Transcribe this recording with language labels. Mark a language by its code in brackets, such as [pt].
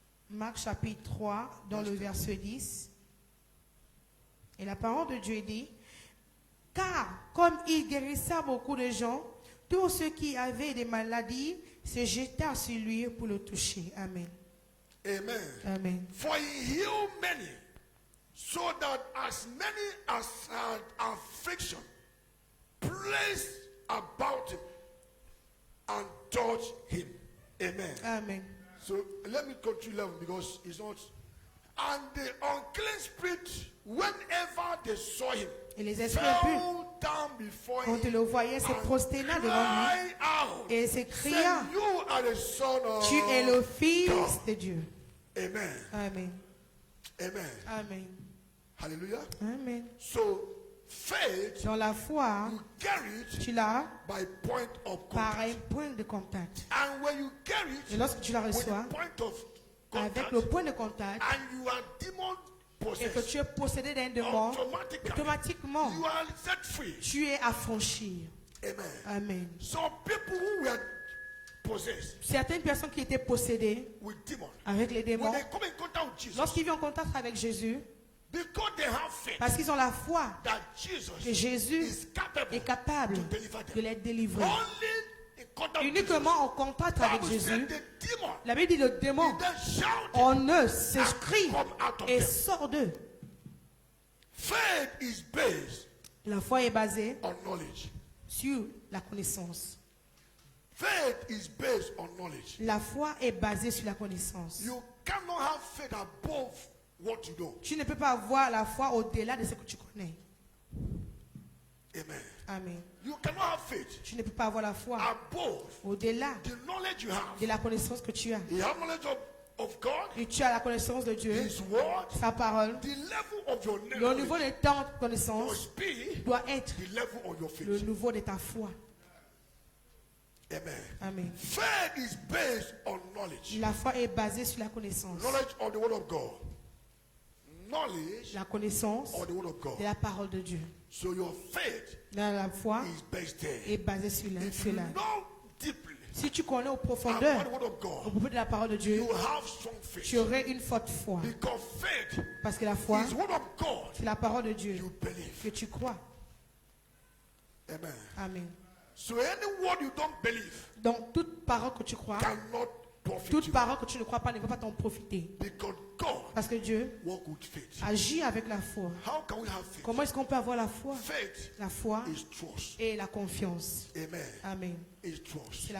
[fr] Marc chapitre 3 dans le verset 10. Et la parole de Dieu dit, car comme il guérissait beaucoup de gens, tous ceux qui avaient des maladies se jetèrent sur lui pour le toucher. Amen. Amen. Amen. [en] For he healed many, so that as many as had affliction placed about him and touched him. Amen. Amen. So let me continue 11 because it's not. And the unclean spirit, whenever they saw him, [fr] Et les esprits impurs, [en] fell down before [fr] quand ils [en] him [fr] le voyaient, se [en] and [fr] prosternaient devant lui [en] cried out, [fr] et s'écria, [en] saying, you are the son of [fr] tu es le Fils [en] God. [fr] de Dieu. [en] Amen. [fr] Amen. [en] Amen. [fr] Amen. [en] Hallelujah. [fr] Amen. [en] So faith, [fr] Dans la foi, [en] you get it [fr] tu l'as [en] by point of [fr] par un [en] contact. [fr] point de contact. [en] And when you get [fr] Et [en] it [fr] lorsque tu la [en] with [fr] reçois, [en] the point of [fr] avec [en] contact, [fr] le point de contact, [en] and you are demon [fr] et que [en] possessed, [fr] tu es possédé d'un démon, automatiquement, [en] you are set free. [fr] tu es affranchi. [en] Amen. [fr] Amen. [en] Some people who were possessed [fr] Certaines personnes qui étaient possédées [en] with demons, [fr] avec les [en] when [fr] démons, [en] they come in contact with Jesus, [fr] lorsqu'ils viennent en contact avec Jésus, [en] because they have faith [fr] parce qu'ils ont la foi [en] that [fr] que [en] Jesus [fr] Jésus [en] is capable [fr] est capable [en] to deliver [fr] de [en] them. [fr] les délivrer. [en] Only in contact with Jesus. [fr] Uniquement en contact avec [en] Bible [fr] Jésus, [en] said the demon, [fr] la Bible dit le démon [en] he then shouted [fr] en eux s'écrit [en] and come out of [fr] et [en] them. [fr] sort d'eux. [en] Faith is based [fr] La foi est basée [en] on knowledge. [fr] sur la connaissance. [en] Faith is based on knowledge. [fr] La foi est basée sur la connaissance. [en] You cannot have faith above what you know. [fr] Tu ne peux pas avoir la foi au-delà de ce que tu connais. [en] Amen. [fr] Amen. [en] You cannot have faith [fr] Tu ne peux pas avoir la foi [en] above [fr] au-delà [en] the knowledge you have. [fr] de la connaissance que tu as. [en] You have knowledge of God, [fr] Et tu as la connaissance de Dieu, [en] His word, [fr] sa parole. [en] the level of your [fr] Le niveau [en] knowledge [fr] de ta [en] must [fr] connaissance [en] be [fr] doit être [en] the level of your [fr] le [en] faith. [fr] niveau de ta foi. [en] Amen. [fr] Amen. [en] Faith is based on knowledge. [fr] La foi est basée sur la connaissance. [en] Knowledge of the word of God. Knowledge [fr] La connaissance [en] of the word of [fr] de [en] God. [fr] la parole de Dieu. [en] So your faith [fr] La foi [en] is based there. [fr] est basée sur [en] If you [fr] cela. [en] know deeply [fr] Si tu connais au [en] about [fr] profondeur, [en] the word of [fr] au [en] God, [fr] propos de la parole de Dieu, [en] you have strong [fr] tu [en] faith. [fr] aurais une forte foi. [en] Because faith [fr] Parce que la foi, [en] is word of God [fr] c'est la parole de Dieu [en] you believe. [fr] que tu crois. [en] Amen. [fr] Amen. [en] So any word you don't believe [fr] Donc, toute parole que tu crois, [en] cannot profit [fr] toute [en] you. [fr] parole que tu ne crois pas ne va pas t'en profiter. [en] Because God [fr] Parce que Dieu [en] works with faith. [fr] agit avec la foi. [en] How can we have faith? [fr] Comment est-ce qu'on peut avoir la foi? [en] Faith [fr] La foi [en] is trust. [fr] et la confiance. [en] Amen. [fr] Amen. [en] Is trust. [fr] C'est la